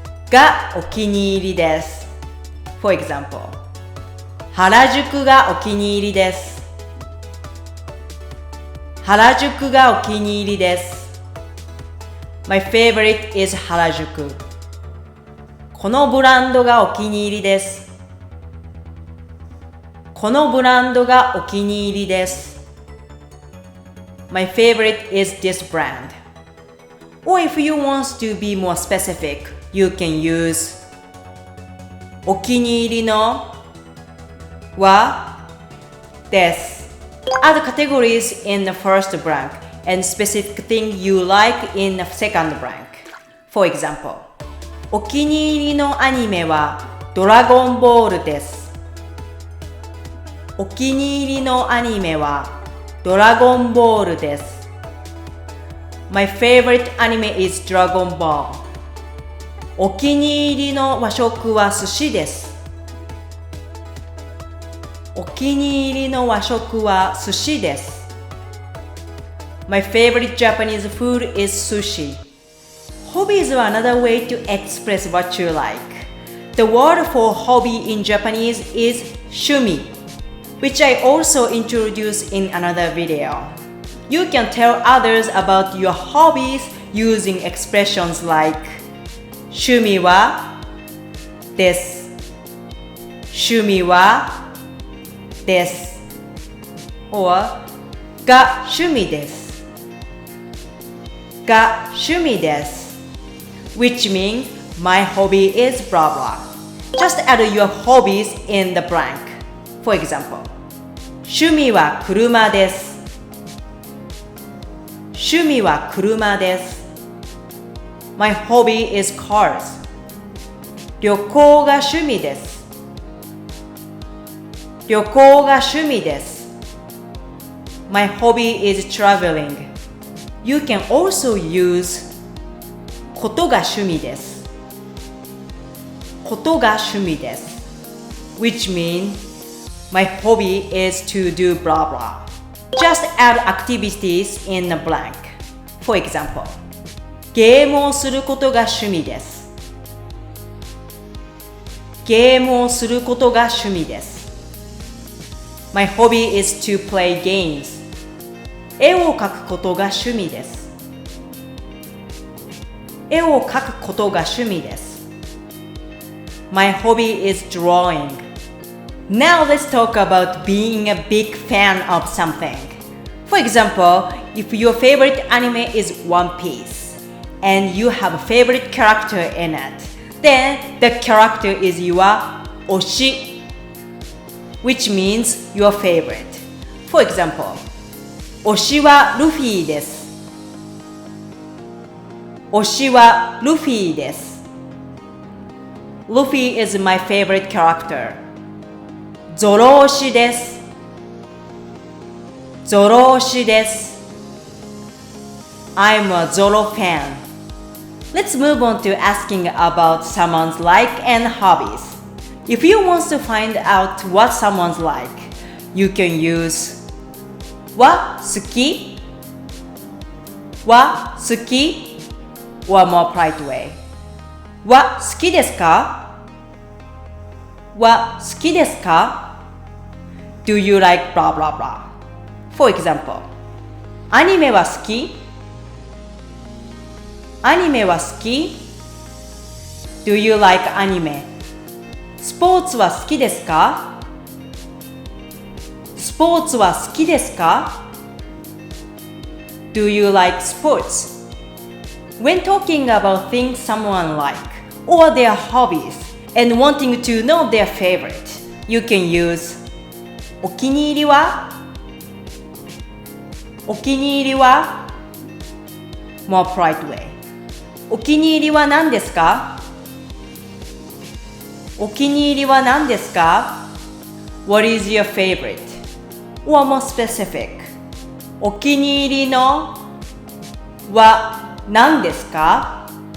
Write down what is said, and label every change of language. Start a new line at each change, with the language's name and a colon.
Japanese: がお気に入りです。
English: For example,
Japanese: 原宿がお気に入りです。原宿がお気に入りです。
English: My favorite is 原宿。
Japanese: このブランドがお気に入りです。このブランドがお気に入りです。
English: My favorite is this brand. Or if you want to be more specific, you can use
Japanese: お気に入りのはです。
English: Add categories in the first blank and specific thing you like in the second blank. For example,
Japanese: お気に入りのアニメはドラゴンボールです。お気に入りのアニメはドラゴンボールです。
English: My favorite anime is Dragon Ball.
Japanese: お気に入りの和食は寿司です。お気に入りの和食は寿司です。
English: My favorite Japanese food is sushi. Hobbies are another way to express what you like. The word for hobby in Japanese is shumi, which I also introduced in another video. You can tell others about your hobbies using expressions like
Japanese: 趣味はです。趣味はです。or が趣味です。が趣味です。
English: which means my hobby is blah blah. Just add your hobbies in the blank. For example,
Japanese: 趣味は車です。趣味は車です。
English: My hobby is cars.
Japanese: 旅行が趣味です。旅行が趣味です。
English: My hobby is traveling. You can also use
Japanese: ことが趣味です。ことが趣味です。
English: which means my hobby is to do blah blah. Just add activities in the blank. For example,
Japanese: ゲームをすることが趣味です。ゲームをすることが趣味です。
English: My hobby is to play games.
Japanese: 絵を描くことが趣味です。絵を描くことが趣味です。
English: My hobby is drawing. Now let's talk about being a big fan of something. For example, if your favorite anime is One Piece and you have a favorite character in it, then the character is your oshi, which means your favorite. For example,
Japanese: 推しはルフィです。推しはルフィです。
English: Luffy is my favorite character.
Japanese: ゾロ推しです。ゾロ推しです。
English: I'm a Zoro fan. Let's move on to asking about someone's like and hobbies. If you want to find out what someone's like, you can use
Japanese: は好きは好き
English: or more polite way
Japanese: は好きですかは好きですか
English: Do you like blah blah blah?
Japanese: For example, アニメは好きアニメは好き
English: Do you like anime?
Japanese: スポーツは好きですかスポーツは好きですか
English: Do you like sports? When talking about things someone like or their hobbies and wanting to know their favorite, you can use
Japanese: お気に入りはお気に入りは
English: more polite way
Japanese: お気に入りは何ですか？お気に入りは何ですか？
English: What is your favorite? Or more specific
Japanese: お気に入りのは何ですか？